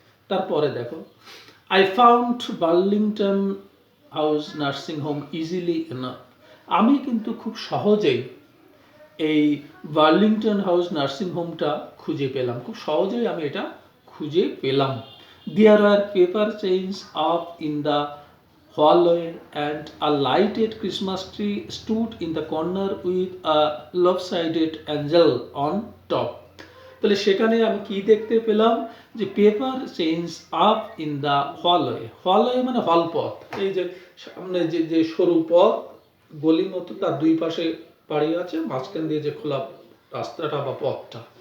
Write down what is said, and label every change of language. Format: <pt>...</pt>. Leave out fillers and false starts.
<bn>তারপরে দেখো,</bn> <en>I found Burlington House nursing home easily enough,</en> <bn>আমি কিন্তু খুব সহজেই এই বার্লিংটন হাউস নার্সিং হোমটা খুঁজে পেলাম, খুব সহজেই আমি এটা খুঁজে পেলাম।</bn> <en>There are paper chains up in the hallway and a lighted Christmas tree stood in the corner with a lopsided angel on top.</en> <bn>তাহলে সেখানে আমি কি দেখতে পেলাম, যে</bn> <en>paper chains up in the hallway</en> <bn>মানে হলপথ, এই যে সামনে যে সরু পথ গলি মতো, তার দুই পাশে বাড়ি আছে, মাঝখান দিয়ে যে খোলা রাস্তাটা বা পথটা,</bn>